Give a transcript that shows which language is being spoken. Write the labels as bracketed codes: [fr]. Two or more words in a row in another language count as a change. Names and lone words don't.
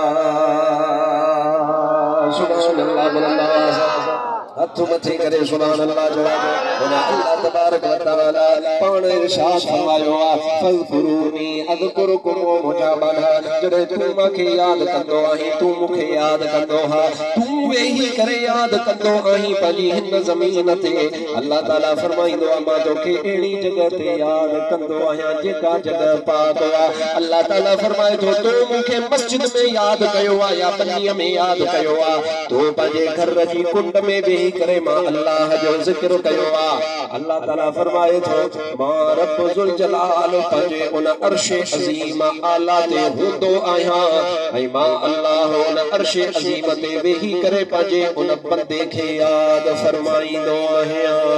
[sd] हथु मथे करे [ar] سبحان الله [sd] जो [ar] الله تبارك وتعالى [sd] पाण इरशाद फरमायो [ar] فاذكروني أذكركم [sd] मुझा बना जड़े तू मूंखे याद कंदो आहीं तू मूंखे याद कंदो हा तू वेही करे याद कंदो आहीं पंहिंजी हिन ज़मीन ते अल्लाह ताला फरमाईंदो आहे मां तोखे अहिड़ी जॻह ते याद कंदो आहियां जेका जॻह पाक आहे अल्लाह ताला फरमाए थो तू मूंखे मस्जिद में याद कयो आहे या बनीअ में याद कयो आहे तू पंहिंजे घर जी कुंड में वेही करे मां अल्लाह जो ज़िक्र कयो आहे अल्लाह ताला फरमाए थो मां [ar] رب ذو الجلال [sd] पंहिंजे उन अर्श अज़ीम आला ते हूंदो आहियां ऐं मां अल्लाह उन अर्श अज़ीम ते वेही करे पंहिंजे उन बंदे खे याद फरमाईंदो आहियां